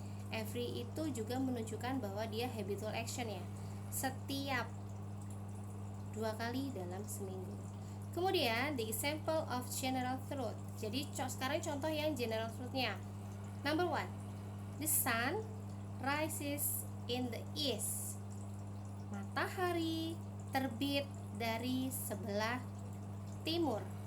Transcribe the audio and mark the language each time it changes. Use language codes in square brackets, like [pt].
[id] Every itu juga menunjukkan bahwa dia habitual action ya. Setiap 2 kali dalam seminggu. Kemudian [en] the example of general truth. [id] Jadi sekarang contoh yang general truth-nya. [en] Number 1, the sun rises in the east. [id] Matahari terbit dari sebelah timur.